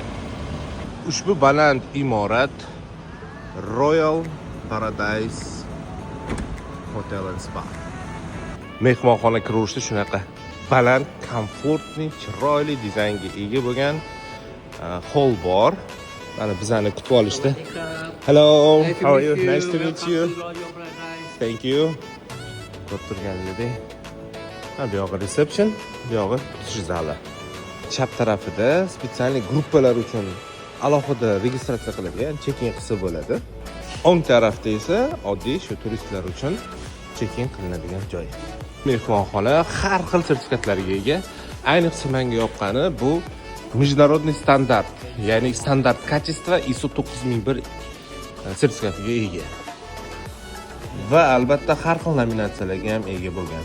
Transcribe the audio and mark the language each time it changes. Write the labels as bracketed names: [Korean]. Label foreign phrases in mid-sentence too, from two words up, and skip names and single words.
[Uzbek] Ushbu baland imorat Royal Paradise Hotel and Spa. Mehmonxona kirishda shunaqa baland, komfortli, chiroyli dizaynga ega bo'lgan hol bor. Mana bizani kutib olishdi. [English] Hello, how are you? Nice to meet you. Thank you. [Uzbek] Ko'rib turganingizdek, bu yog'i reception, bu yog'i kutish zali. Chap tarafida spetsialniy gruppalar uchun alohida registratsiya qiladigan check-in qilsa bo'ladi. O'ng tarafda esa oddiy shu turistlar uchun check-in qilinadigan joy. Mehmonxona har xil sertifikatlarga ega. Ayniqsa menga yoqqani bu [Russian] международный standart, [Uzbek] ya'ni [Russian] standart качества [Uzbek] ISO 9001 sertifikatiga ega. Va albatta har xil nominatsiyalarga ham ega bo'lgan.